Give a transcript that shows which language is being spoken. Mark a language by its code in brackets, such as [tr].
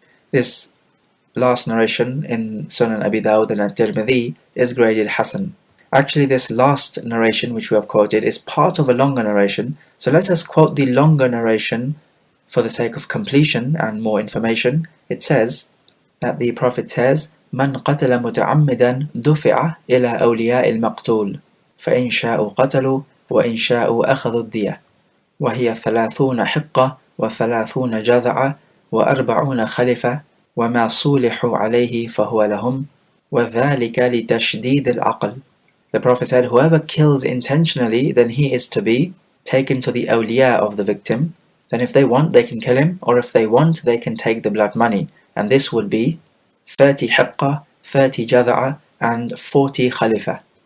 [en] This last narration in Sunan Abi Dawud and At-Tirmidhi is graded Hasan. Actually, this last narration which we have quoted is part of a longer narration, so let us quote the longer narration for the sake of completion and more information. It says that the Prophet says, [ar] من قتل متعمدا دفع إلى أولياء المقتول فإن شاءوا قتلوا وإن شاءوا أخذوا الدية وهي 30 حقة 30 جذعة 40 خلفة وما صولحوا عليه فهو لهم وذلك لتشديد العقل. [en] The Prophet said, whoever kills intentionally, then he is to be taken to the awliya of the victim. Then if they want, they can kill him, or if they want, they can take the blood money. And this would be 30 hiqqa, 30 jadha'a, and 40 khalifa.